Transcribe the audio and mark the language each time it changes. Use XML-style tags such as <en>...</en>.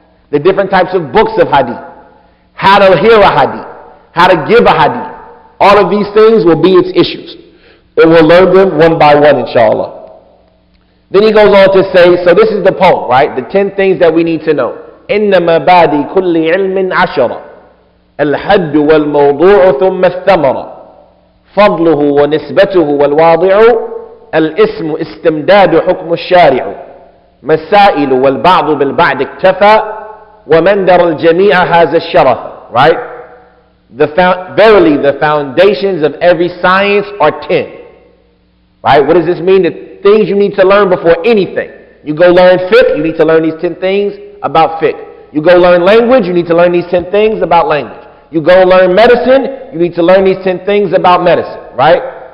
<en>The different types of books of hadith. How to hear a hadith. How to give a hadith. All of these things will be its issues. And we'll learn them one by one, inshallah. Then he goes on to say, so this is the poem, right? The 10 things that we need to know.</en> <ar>إن مبادئ كل علم عشرة الحد والموضوع ثم الثمرة فضله ونسبته والواضع الاسم استمداد حكم الشارع مسائل والبعض بالبعض اكتفى ومن در الجميع هذا الشرف.</ar> <en>Right? Verily the foundations of every science are 10. Right? What does this mean? The things you need to learn before anything. You go learn fiqh, you need to learn these 10 things about fiqh. You go learn language, you need to learn these 10 things about language. You go learn medicine, you need to learn these 10 things about medicine, right?</en>